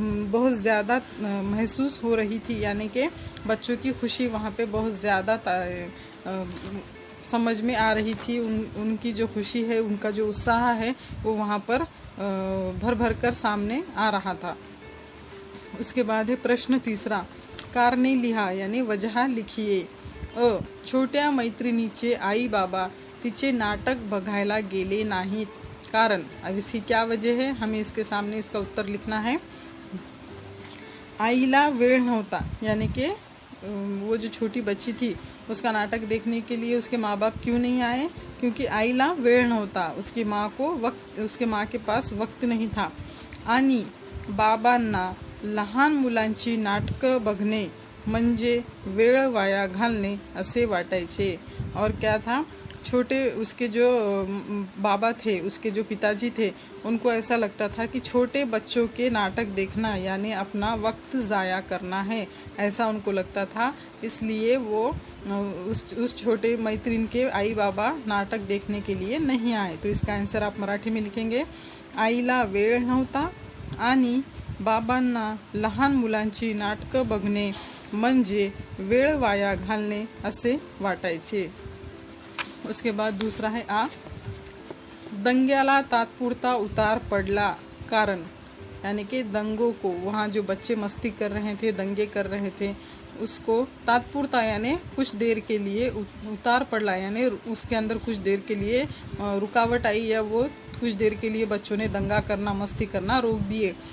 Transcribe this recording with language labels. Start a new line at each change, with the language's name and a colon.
Hindi: बहुत ज़्यादा महसूस हो रही थी, यानी कि बच्चों की खुशी वहाँ पे बहुत ज़्यादा समझ में आ रही थी। उनकी जो खुशी है, उनका जो उत्साह है वो वहाँ पर भर भर कर सामने आ रहा था। उसके बाद है प्रश्न तीसरा,
Marathi: कारणे लिहा
Hindi: यानी वजह लिखिए।
Marathi: अ, छोट्या मैत्रिणीचे आई बाबा तिचे नाटक बघायला गेले नाहीत, कारण।
Hindi: अब इसकी क्या वजह है, हमें इसके सामने इसका उत्तर लिखना है।
Marathi: आईला वेळ नव्हता,
Hindi: यानी कि वो जो छोटी बच्ची थी उसका नाटक देखने के लिए उसके माँ बाप क्यों नहीं आए, क्योंकि आईला वेळ नव्हता, उसकी माँ के पास वक्त नहीं था।
Marathi: आणि बाबांना लहान मुलांची नाटकं बघणे म्हणजे वेळ वाया घालणे असे वाटायचे।
Hindi: और क्या था, छोटे उसके जो बाबा थे, उसके जो पिताजी थे, उनको ऐसा लगता था कि छोटे बच्चों के नाटक देखना यानी अपना वक्त ज़ाया करना है, ऐसा उनको लगता था। इसलिए वो उस छोटे मैत्रीण के आई बाबा नाटक देखने के लिए नहीं आए। तो इसका आंसर आप मराठी में लिखेंगे,
Marathi: आईला वेळ नव्हता आणि बाबांना लहान मुलांची नाटकं बघणे म्हणजे वेळ वाया घालणे असे वाटायचे।
Hindi: उसके बाद दूसरा है आ,
Marathi: दंग्याला तात्पुरता उतार पड़ला, कारण।
Hindi: यानी कि दंगों को, वहाँ जो बच्चे मस्ती कर रहे थे, दंगे कर रहे थे, उसको तात्पुरता यानी कुछ देर के लिए, उतार पड़ला यानी उसके अंदर कुछ देर के लिए रुकावट आई, या वो कुछ देर के लिए बच्चों ने दंगा करना, मस्ती करना रोक दिए।